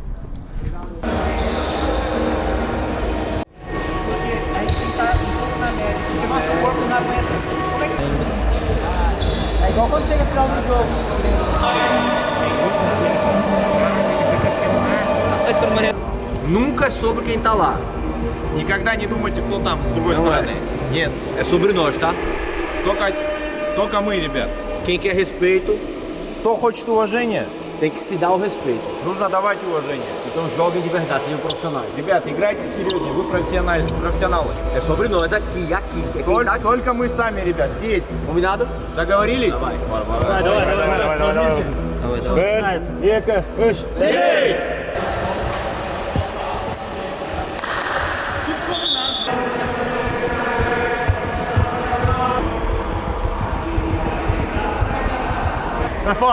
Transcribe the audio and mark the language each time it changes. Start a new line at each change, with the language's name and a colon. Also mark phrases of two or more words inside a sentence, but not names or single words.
Portuguese: A gente tem que estar na média, porque nosso corpo não aguenta. Como é que... É igual quando chega no final do jogo. Nunca é sobre quem tá lá.
Russian: Никогда не думайте, кто там с другой стороны. Нет,
Portuguese: é sobre nós, tá?
Russian: Только мы, ребят.
Portuguese: Quem quer respeito
Russian: Кто хочет уважения,
Portuguese: tem que se dar o respeito.
Russian: нужно давать уважение.
Portuguese: Então joguem de verdade, sejam profissionais.
Russian: Ребята, играйте серьезнее, вы профессионалы.
Portuguese: É sobre nós aqui. É quem tá aqui.
Russian: Только мы сами, ребят, здесь.
Portuguese: Combinado?
Russian: Договорились? Давай.
Kazakh: Бір, екі, үш. Siley!
Portuguese: Pra fora.